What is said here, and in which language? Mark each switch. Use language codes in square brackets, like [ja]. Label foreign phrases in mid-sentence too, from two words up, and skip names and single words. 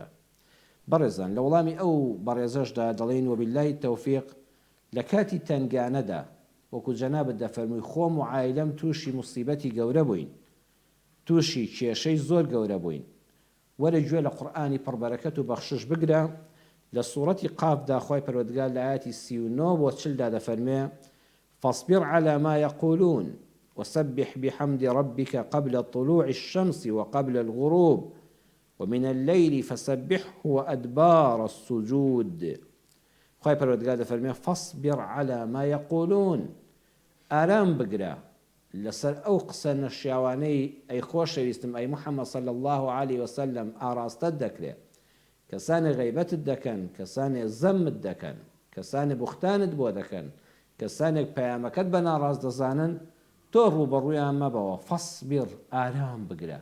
[ckb] بەڕێزان لە وەڵامی ئەو بەڕێزەشدا دەڵێن [ar] وەبیلای تەوفیق [ckb] لە کاتی تەنگانەدا وەکو جەنابەت دەفەرمووی خۆم و عایلەم تووشی موسیبەتی گەورە بووین، تووشی کێشەی زۆر گەورە بووین. وەرە گوێ لە قورئانی پڕبەرەکەت و بەخشش بگرە. لە سوورەتی قافدا خوای پەروەردگار لە ئاەتی 39 بۆ 40 دەفەرمێ [ar] فاصبر على ما يقولون وسبح بحمد ربك قبل طلوع الشمس وقبل الغروب ومن الليل فسبحه وأدبار السجود. [ckb] خوای پەروەردگار دەفەرمێ [ar] فاصبر على ما يقولون، [ckb] ئارام بگرە لەسەر ئەو قسە نەشیاوانەی ئەی خۆشەویستم ئەی محەممەد [ar] صلی الله عليه وسلم [ckb] ئاراستت دەکرێت. کەسانی غیبەتت دەکەن، کەسانی زەمت دەکەن، کەسانی بوختانت بۆ دەکەن، کەسانێک پەیامەکەت بە ناڕاست دەزانن، تۆ ڕوبەڕوویان مەبەوە، فەصبر ئارام بگرە.